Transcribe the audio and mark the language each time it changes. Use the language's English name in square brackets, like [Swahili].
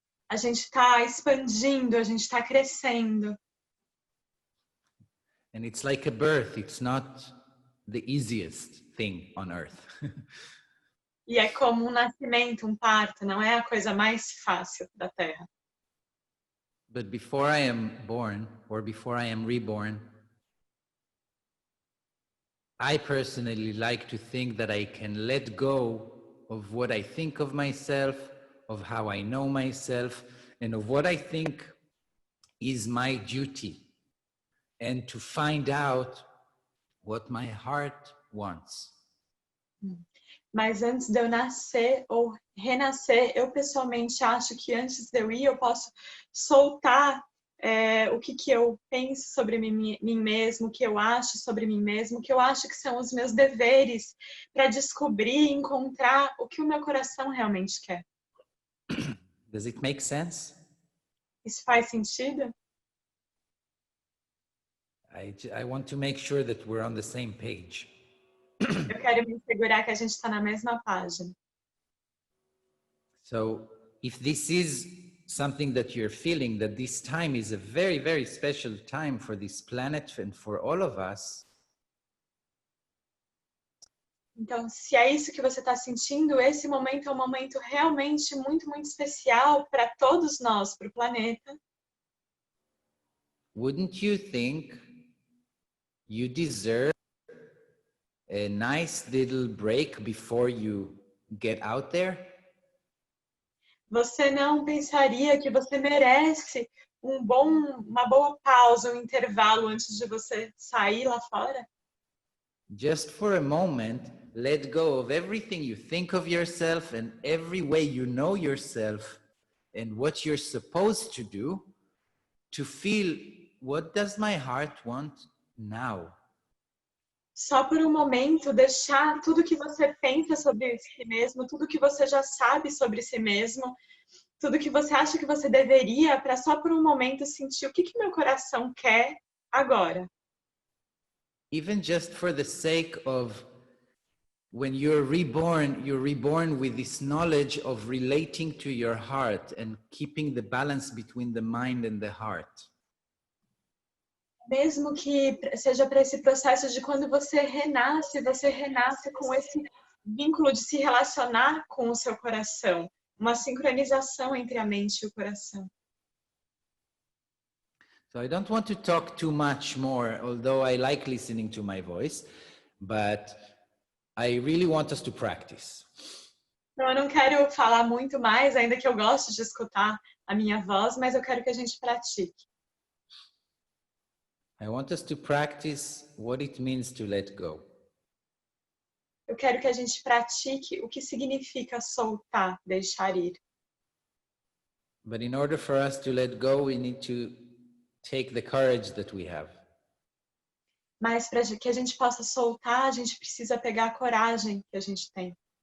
[Portuguese] A gente está expandindo, a gente está crescendo. [English] And it's like a birth. It's not the easiest thing on earth. [Portuguese] E é como um nascimento, um parto, não é a coisa mais fácil da Terra. [English] But before I am born, or before I am reborn, I personally like to think that I can let go of what I think of myself, of how I know myself, and of what I think is my duty, and to find out what my heart wants. [Portuguese] Mas antes de eu nascer ou renascer, eu pessoalmente acho que antes de eu ir, eu posso soltar o que eu penso sobre mim mesmo, o que eu acho sobre mim mesmo, o que eu acho que são os meus deveres para descobrir e encontrar o que o meu coração realmente quer. [English] Does it make sense? [Portuguese] Isso faz sentido? [English] I want to make sure that we're on the same page. [Portuguese] Eu quero me assegurar que a gente está na mesma página. [English] So if this is something that you're feeling, that this time is a very, very special time for this planet and for all of us. [Portuguese] Então, se é isso que você está sentindo, esse momento é um momento realmente muito, muito especial para todos nós, para o planeta. [English] Wouldn't you think you deserve a nice little break before you get out there? [Portuguese] Você não pensaria que você merece uma boa pausa, um intervalo antes de você sair lá fora? [English] Just for a moment, let go of everything you think of yourself and every way you know yourself and what you're supposed to do to feel, what does my heart want now? [Portuguese] Só por um momento deixar tudo que você pensa sobre si mesmo, tudo que você já sabe sobre si mesmo, tudo que você acha que você deveria, para só por um momento sentir o que meu coração quer agora. [English] Even just for the sake of when you're reborn with this knowledge of relating to your heart and keeping the balance between the mind and the heart. [Portuguese] Mesmo que seja para esse processo de quando você renasce com esse vínculo de se relacionar com o seu coração, uma sincronização entre a mente e o coração. [English] So I don't want to talk too much more, although I like listening to my voice, but I really want us to practice. [Portuguese] Então, eu não quero falar muito mais, ainda que eu goste de escutar a minha voz, mas eu quero que a gente pratique. [English] I want us to practice what it means to let go. [Portuguese] Eu quero que a gente pratique o que significa soltar, deixar ir. [English] But in order for us to let go, we need to take the courage that we have. [Portuguese] Mas para que a gente possa soltar, a gente precisa pegar a coragem que a gente tem.